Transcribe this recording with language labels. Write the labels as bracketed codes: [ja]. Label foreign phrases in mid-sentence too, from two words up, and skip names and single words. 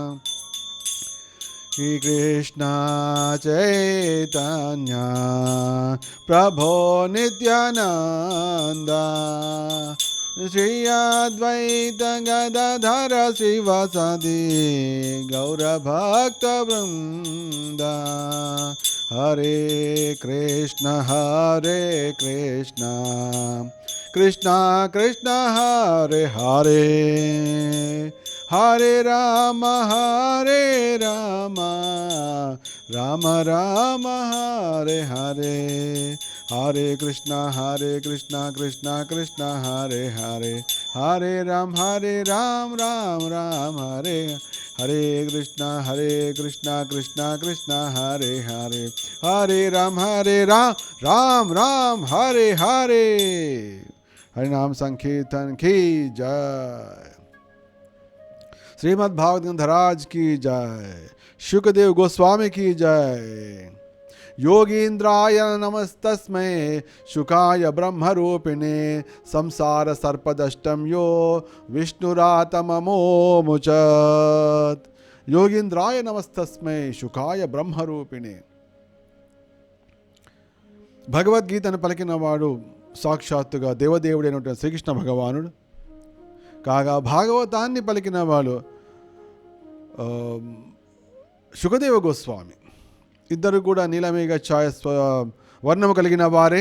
[sa] श्री कृष्ण चैतन्य प्रभो नित्यानंद श्री अद्वैत गदाधर श्रीवासादि गौरभक्तवृंद. हरे कृष्ण कृष्ण कृष्ण हरे हरे, हरे राम राम राम हरे हरे, हरे कृष्ण कृष्ण कृष्ण हरे हरे, हरे राम राम राम हरे हरे कृष्ण कृष्ण कृष्ण हरे हरे, हरे राम राम राम हरे हरे. [hi] हरिनाम संकीर्तन की जय। श्रीमद् भागवत धराज की जय। शुकदेव गोस्वामी की जय। [sa] योगींद्राय नमस्तस्मै शुकाय ब्रह्मरूपिणे संसार सर्पदष्टम यो विष्णुरातममोमुचत्। योगींद्राय नमस्तस्मै शुकाय ब्रह्मरूपिणे. [te] భగవద్గీతను పలికిన వాడు సాక్షాత్తుగా దేవదేవుడైనటువంటి శ్రీకృష్ణ భగవానుడు కాగా, భాగవతాన్ని పలికిన వాడు శుకదేవ గోస్వామి. ఇద్దరు కూడా నీలమేఘ ఛాయ వర్ణము కలిగిన వారే.